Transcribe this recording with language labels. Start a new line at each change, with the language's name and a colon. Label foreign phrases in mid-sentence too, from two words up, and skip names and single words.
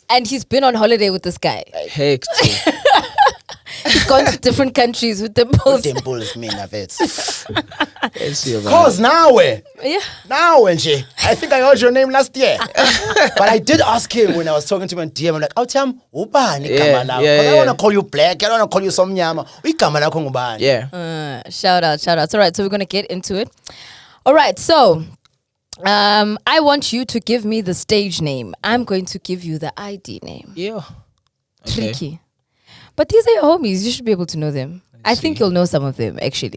English: And he's been on holiday with this guy. Heck, He's gone to different countries with Dimples. Dimples, mean of it. let's see about Cause now, Yeah. I think I heard your name last year. But I did ask him when I was talking to him on DM. I'm like, "Oh, Tim,
Zulu: ubani igama lakho?
English: yeah, I don't yeah. want to call you black. I don't want to call you somnyama.
Zulu: Igama lakho ngubani?"
English: Yeah. Shout out. All right, so we're going to get into it. All right, so I want you to give me the stage name. I'm going to give you the ID name. Yeah. Okay. Tricky. But these are your homies. You should be able to know them. I think you'll know some of them, actually.